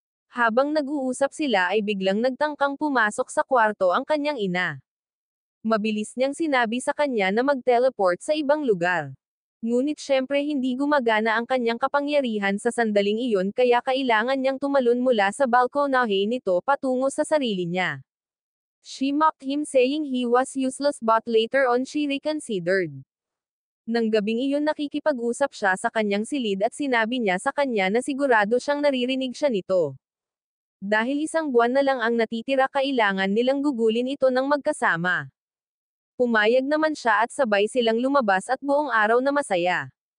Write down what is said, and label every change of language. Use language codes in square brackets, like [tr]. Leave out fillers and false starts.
[tl] Habang nag-uusap sila ay biglang nagtangkang pumasok sa kwarto ang kanyang ina. Mabilis niyang sinabi sa kanya na mag-teleport sa ibang lugar. Ngunit syempre hindi gumagana ang kanyang kapangyarihan sa sandaling iyon, kaya kailangan niyang tumalon mula sa balkonahe nito patungo sa sarili niya. [en] She mocked him, saying he was useless, but later on she reconsidered. [tl] Nang gabing iyon, nakikipag-usap siya sa kanyang silid at sinabi niya sa kanya na sigurado siyang naririnig siya nito. Dahil 1 buwan na lang ang natitira, kailangan nilang gugulin ito ng magkasama. Pumayag naman siya at sabay silang lumabas at buong araw na masaya.